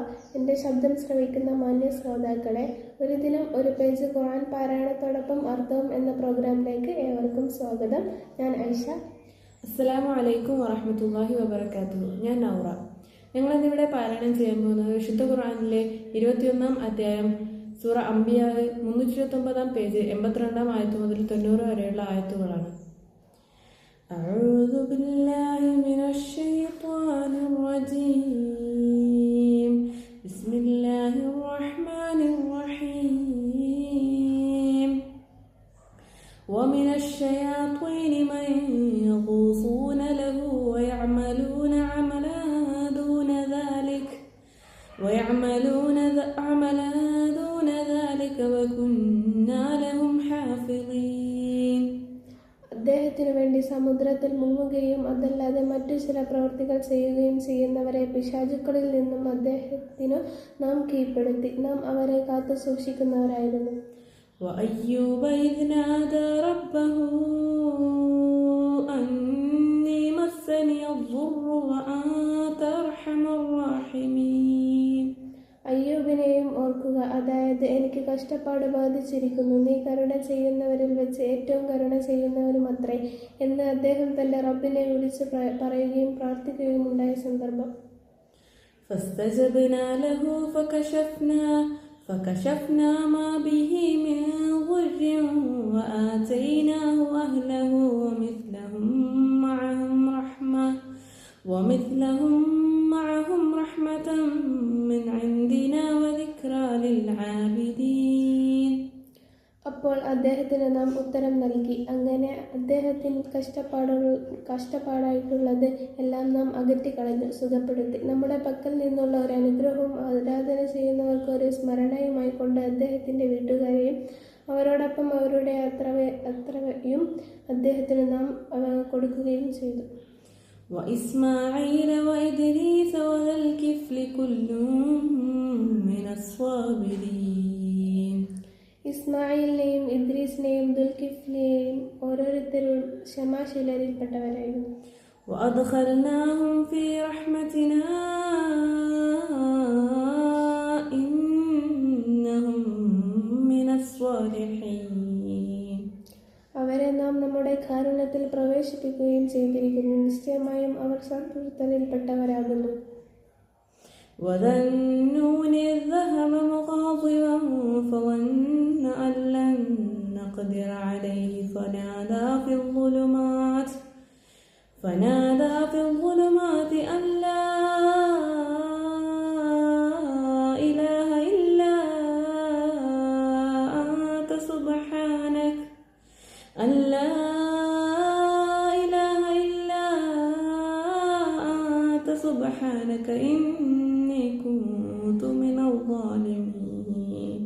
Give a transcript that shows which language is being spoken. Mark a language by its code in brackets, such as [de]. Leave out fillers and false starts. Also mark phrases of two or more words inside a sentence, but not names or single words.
[ml] എൻ്റെ ശബ്ദം ശ്രവിക്കുന്ന മാന്യ ശ്രോതാക്കളെ, ഒരു ദിനം ഒരു പേജ് ഖുർആൻ പാരായണത്തോടൊപ്പം അർത്ഥവും എന്ന പ്രോഗ്രാമിലേക്ക് ഏവർക്കും സ്വാഗതം. ഞാൻ ഐഷ. [ar] السلام عليكم ورحمة الله وبركاته. [ml] ഞാൻ നൗറ. ഞങ്ങളിന്നിവിടെ പാരായണം ചെയ്യാൻ പോകുന്നത് വിശുദ്ധ ഖുർആനിലെ 21-ാം അധ്യായം സൂറ അംബിയ 329-ാം പേജ് 82-ാം ആയത്ത് മുതൽ 90 വരെയുള്ള ആയത്തുകളാണ്. [ar] أعوذ بالله من الشيطان الرجيم بسم الله الرحمن الرحيم ومن الشياطين من يغوصون له ويعملون عملا دون ذلك وكنا لهم حافظين. [ml] അദ്ദേഹത്തിനു വേണ്ടി സമുദ്രത്തിൽ മുങ്ങുകയും അതല്ലാതെ മറ്റു ചില പ്രവൃത്തികൾ ചെയ്യുകയും ചെയ്യുന്നവരെ പിശാചുക്കളിൽ നിന്നും അദ്ദേഹത്തിനു നാം കീഴ്പ്പെടുത്തി. നാം അവരെ കാത്തു സൂക്ഷിക്കുന്നവരായിരുന്നു. [ar] وأيوب إذ نادى ربه أني مسني الضر وأنت أرحم الراحمين. [ml] അയ്യൂബിനെയും ഓർക്കുക, അതായത് എനിക്ക് കഷ്ടപ്പാട് ബാധിച്ചിരിക്കുന്നു, നീ കരുണ ചെയ്യുന്നവരിൽ വെച്ച് ഏറ്റവും കരുണ ചെയ്യുന്നവരുമത്രേ എന്ന് അദ്ദേഹം തന്റെ റബ്ബിനെ വിളിച്ച് പറയുകയും പ്രാർത്ഥിക്കുകയും ഉണ്ടായ സന്ദർഭം. [ar] فاستجبنا له فكشفنا ما به من ضر وآتيناه أهله ومثلهم معهم رحمة من عندنا وذكرى للعابدين. [ml] അപ്പോൾ അദ്ദേഹത്തിന് നാം ഉത്തരം നൽകി. അങ്ങനെ അദ്ദേഹത്തിന് കഷ്ടപ്പാടായിട്ടുള്ളത് എല്ലാം നാം അകറ്റിക്കളഞ്ഞു, സുഖപ്പെടുത്തി. നമ്മുടെ പക്കൽ നിന്നുള്ള ഒരു അനുഗ്രഹവും ആരാധന ചെയ്യുന്നവർക്ക് ഒരു സ്മരണയുമായി കൊണ്ട് അദ്ദേഹത്തിന്റെ വീട്ടുകാരെയും അവരോടൊപ്പം അവരുടെ അത്രയും അദ്ദേഹത്തിന് നാം കൊടുക്കുകയും ചെയ്തു. [ar] وإسماعيل وإدريس وذا الكفل كل من الصابرين. [ml] ഇസ്മായിലിനെയും ഇദ്രീസിനെയും ദുൽകിഫ്ലിനെയും ഓരോരുത്തരും ക്ഷമാശീലരിൽപ്പെട്ടവരായിരുന്നു. [ar] وأدخلناهم في رحمتنا إنهم من الصالحين. [ml] അവരെ നാം നമ്മുടെ കാരുണ്യത്തിൽ പ്രവേശിപ്പിക്കുകയും ചെയ്തിരിക്കുന്നു. നിശ്ചയമായും അവർ സത്പുരുത്തരിൽപ്പെട്ടവരാകുന്നു. [ar] وذا النون إذ ذهب مغاضبا فظن أن لن نقدر عليه فنادى في الظلمات أن لا إله إلا أنت سبحانك إني كنت من الظالمين.